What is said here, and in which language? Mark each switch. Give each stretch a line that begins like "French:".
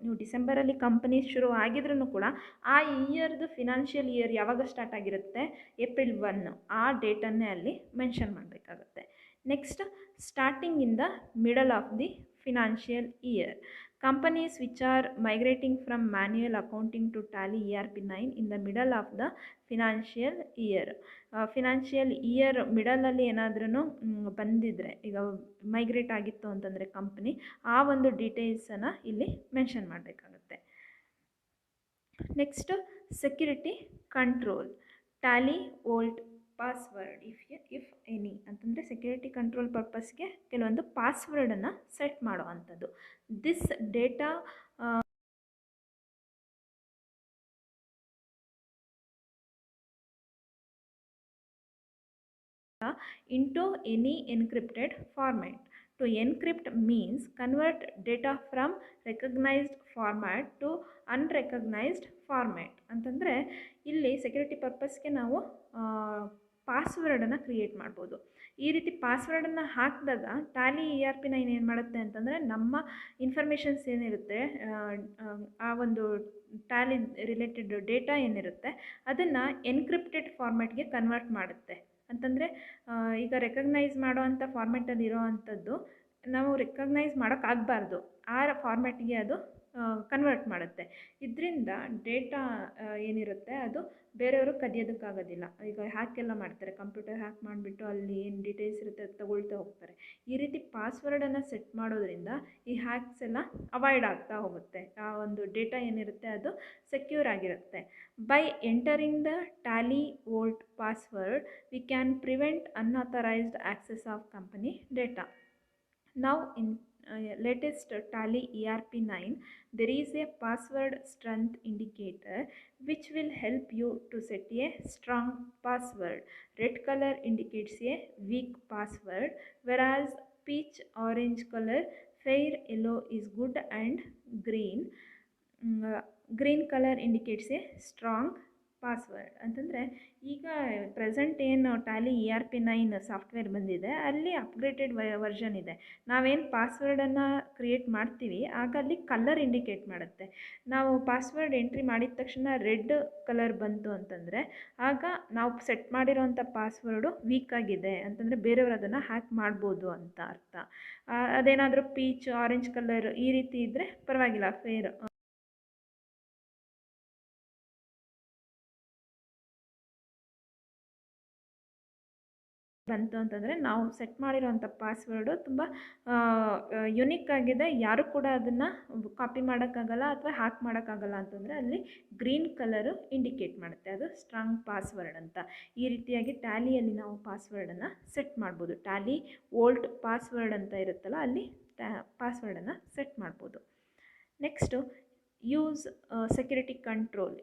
Kannada: ನೀವು ಡಿಸೆಂಬರಲ್ಲಿ ಕಂಪನಿ ಶುರು ಆಗಿದ್ರೂ ಕೂಡ ಆ ಇಯರ್ದು ಫಿನಾನ್ಷಿಯಲ್ ಇಯರ್ ಯಾವಾಗ ಸ್ಟಾರ್ಟ್ ಆಗಿರುತ್ತೆ, ಏಪ್ರಿಲ್ 1, ಆ ಡೇಟನ್ನೇ ಅಲ್ಲಿ ಮೆನ್ಷನ್ ಮಾಡಬೇಕಾಗುತ್ತೆ.
English: Next starting in the middle of the financial year. Companies which are migrating from manual accounting to Tally ERP9 in the middle of the financial year.
Kannada: Financial year ಮಿಡಲಲ್ಲಿ ಏನಾದ್ರೂ ಬಂದಿದ್ದರೆ, ಈಗ migrate ಆಗಿತ್ತು ಅಂತಂದರೆ company, ಆ ಒಂದು ಡೀಟೇಲ್ಸನ್ನು ಇಲ್ಲಿ ಮೆನ್ಷನ್ ಮಾಡಬೇಕಾಗುತ್ತೆ.
English: Next security control, Tally vault password if any.
Kannada: ಅಂತಂದರೆ ಸೆಕ್ಯೂರಿಟಿ ಕಂಟ್ರೋಲ್ ಪರ್ಪಸ್ಗೆ ಕೆಲವೊಂದು ಪಾಸ್ವರ್ಡನ್ನು ಸೆಟ್ ಮಾಡೋ ಅಂಥದ್ದು.
English: This data into any encrypted format. To encrypt means convert data from recognized format to unrecognized format.
Kannada: ಅಂತಂದರೆ ಇಲ್ಲಿ ಸೆಕ್ಯೂರಿಟಿ ಪರ್ಪಸ್ಗೆ ನಾವು ಪಾಸ್ವರ್ಡನ್ನು ಕ್ರಿಯೇಟ್ ಮಾಡ್ಬೋದು. ಈ ರೀತಿ ಪಾಸ್ವರ್ಡನ್ನು ಹಾಕಿದಾಗ ಟ್ಯಾಲಿ ERP9 ಏನು ಮಾಡುತ್ತೆ ಅಂತಂದರೆ, ನಮ್ಮ ಇನ್ಫಾರ್ಮೇಷನ್ಸ್ ಏನಿರುತ್ತೆ, ಆ ಒಂದು ಟ್ಯಾಲಿ ರಿಲೇಟೆಡ್ ಡೇಟಾ ಏನಿರುತ್ತೆ ಅದನ್ನು ಎನ್ಕ್ರಿಪ್ಟೆಡ್ ಫಾರ್ಮ್ಯಾಟ್ಗೆ ಕನ್ವರ್ಟ್ ಮಾಡುತ್ತೆ. ಅಂತಂದರೆ ಈಗ ರೆಕಗ್ನೈಸ್ ಮಾಡೋ ಅಂಥ ಫಾರ್ಮ್ಯಾಟಲ್ಲಿ ಇರೋ ಅಂಥದ್ದು ನಾವು ರೆಕಗ್ನೈಸ್ ಮಾಡೋಕ್ಕಾಗಬಾರ್ದು, ಆ ಫಾರ್ಮ್ಯಾಟಿಗೆ ಅದು ಕನ್ವರ್ಟ್ ಮಾಡುತ್ತೆ. ಇದರಿಂದ ಡೇಟಾ ಏನಿರುತ್ತೆ ಅದು ಬೇರೆಯವರು ಕದಿಯೋದಕ್ಕಾಗೋದಿಲ್ಲ. ಈಗ ಹ್ಯಾಕೆಲ್ಲ ಮಾಡ್ತಾರೆ, ಕಂಪ್ಯೂಟರ್ ಹ್ಯಾಕ್ ಮಾಡಿಬಿಟ್ಟು ಅಲ್ಲಿ ಏನು ಡೀಟೇಲ್ಸ್ ಇರುತ್ತೆ ಅದು ತಗೊಳ್ತಾ ಹೋಗ್ತಾರೆ. ಈ ರೀತಿ ಪಾಸ್ವರ್ಡನ್ನು ಸೆಟ್ ಮಾಡೋದ್ರಿಂದ ಈ ಹ್ಯಾಕ್ಸ್ ಎಲ್ಲ ಅವಾಯ್ಡ್ ಆಗ್ತಾ ಹೋಗುತ್ತೆ. ಆ ಒಂದು ಡೇಟಾ ಏನಿರುತ್ತೆ ಅದು ಸೆಕ್ಯೂರ್ ಆಗಿರುತ್ತೆ.
English: By entering the Tally vault password we can prevent unauthorised access of company data. Now in latest Tally ERP9 there is a password strength indicator which will help you to set a strong password. Red color indicates a weak password, whereas peach orange color, fair yellow is good, and green color indicates a strong
Kannada: password ಅಂತಂದರೆ ಈಗ present ಏನು Tally ERP9 software ಬಂದಿದೆ, ಅಲ್ಲಿ ಅಪ್ಗ್ರೇಟೆಡ್ version ಇದೆ. ನಾವೇನು ಪಾಸ್ವರ್ಡನ್ನು create ಮಾಡ್ತೀವಿ ಆಗ ಅಲ್ಲಿ ಕಲರ್ ಇಂಡಿಕೇಟ್ ಮಾಡುತ್ತೆ. ನಾವು ಪಾಸ್ವರ್ಡ್ ಎಂಟ್ರಿ ಮಾಡಿದ ತಕ್ಷಣ ರೆಡ್ ಕಲರ್ ಬಂತು ಅಂತಂದರೆ ಆಗ ನಾವು ಸೆಟ್ ಮಾಡಿರೋವಂಥ ಪಾಸ್ವರ್ಡು ವೀಕ್ ಆಗಿದೆ ಅಂತಂದರೆ ಬೇರೆಯವರು ಅದನ್ನು ಹ್ಯಾಕ್ ಮಾಡ್ಬೋದು ಅಂತ ಅರ್ಥ. ಅದೇನಾದರೂ ಪೀಚ್ ಆರೆಂಜ್ ಕಲರ್ ಈ ರೀತಿ ಇದ್ದರೆ ಪರವಾಗಿಲ್ಲ, ಫೇರ್ ಬಂತು ಅಂತಂದರೆ ನಾವು ಸೆಟ್ ಮಾಡಿರೋವಂಥ ಪಾಸ್ವರ್ಡು ತುಂಬ ಯುನಿಕ್ ಆಗಿದೆ, ಯಾರು ಕೂಡ ಅದನ್ನು ಕಾಪಿ ಮಾಡೋಕ್ಕಾಗಲ್ಲ ಅಥವಾ ಹ್ಯಾಕ್ ಮಾಡೋಕ್ಕಾಗಲ್ಲ ಅಂತಂದರೆ ಅಲ್ಲಿ ಗ್ರೀನ್ ಕಲರು ಇಂಡಿಕೇಟ್ ಮಾಡುತ್ತೆ, ಅದು ಸ್ಟ್ರಾಂಗ್ ಪಾಸ್ವರ್ಡ್ ಅಂತ. ಈ ರೀತಿಯಾಗಿ ಟ್ಯಾಲಿಯಲ್ಲಿ ನಾವು ಪಾಸ್ವರ್ಡನ್ನು ಸೆಟ್ ಮಾಡ್ಬೋದು. ಟ್ಯಾಲಿ ವೋಲ್ಟ್ ಪಾಸ್ವರ್ಡ್ ಅಂತ ಇರುತ್ತಲ್ಲ, ಅಲ್ಲಿ ಪಾಸ್ವರ್ಡನ್ನು ಸೆಟ್ ಮಾಡ್ಬೋದು.
English: Next use security control.